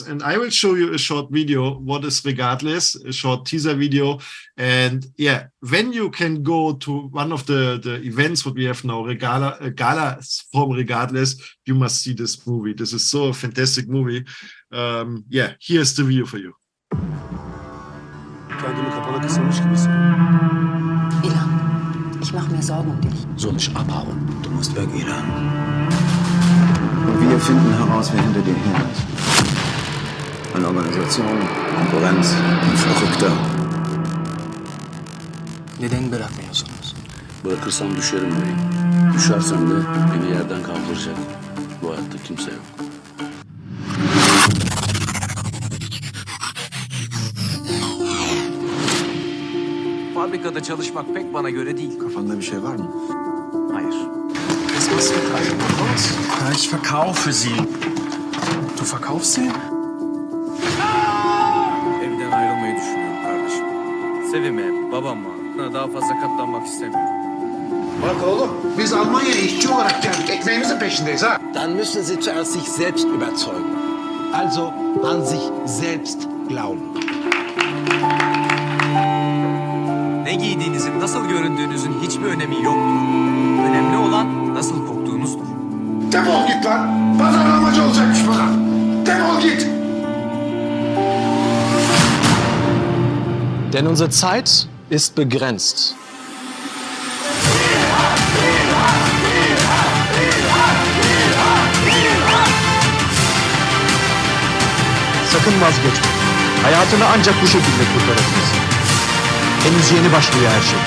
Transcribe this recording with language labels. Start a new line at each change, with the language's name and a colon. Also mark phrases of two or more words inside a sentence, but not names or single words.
English: And I will show you a short video. What is Regardless? A short teaser video. And yeah, when you can go to one of the events what we have now, gala from Regardless, you must see this movie. This is so a fantastic movie. Yeah, here's the video for you.
Turkish: Kendimi kapana kısılmış gibi hissediyorum.
German: Ilan, ich mache mir Sorgen um dich. Soll ich abhauen? Du musst weg, Ilan. Und wir finden heraus, wer hinter dir her ist. Eine Organisation, Konkurrenz, ein Verrückter.
Turkish: Neden bırakmıyorsunuz? Bırakırsam düşerim bey. Düşersem de beni yerden kaldıracak. Bu hayatta kimse yok. Fabrikada çalışmak pek bana göre değil. Kafanda bir şey var mı? Hayır.
German: Was machst du mit eigenen Haus? Ja, ich verkaufe sie. Du verkaufst sie?
Turkish: Evden ayrılmayı düşünüyorum kardeşim. Sevime, babama daha fazla katlanmak istemiyorum. Bak oğlum, biz Almanya'ya işçi olarak geldik. Ekmeğimizin peşindeyiz ha.
German: Dann müssen Sie zuerst sich selbst überzeugen. Also an sich selbst glauben.
Turkish: Ne giydiğinizin, nasıl göründüğünüzün hiçbir önemi yoktur. Önemli olan nasıl koktuğunuzdur. Defol git lan. Pazarlamacı olacakmış bana. Defol git.
German: Denn unsere Zeit ist begrenzt.
Turkish: Sakın vazgeçme. Hayatını ancak bu şekilde kurtarabilirsin. Henüz yeni başlıyor her şey.